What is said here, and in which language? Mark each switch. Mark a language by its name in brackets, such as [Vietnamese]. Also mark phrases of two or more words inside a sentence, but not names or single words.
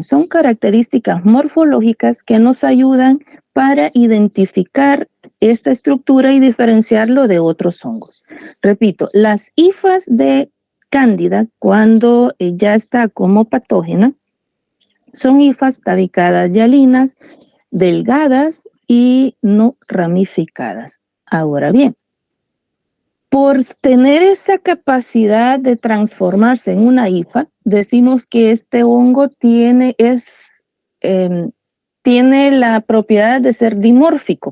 [Spanish] Son características morfológicas que nos ayudan para identificar esta estructura y diferenciarlo de otros hongos. Repito, las hifas de cándida, cuando ya está como patógena, son hifas tabicadas hialinas, delgadas y no ramificadas. Ahora bien, por tener esa capacidad de transformarse en una hifa, decimos que este hongo tiene la propiedad de ser dimórfico.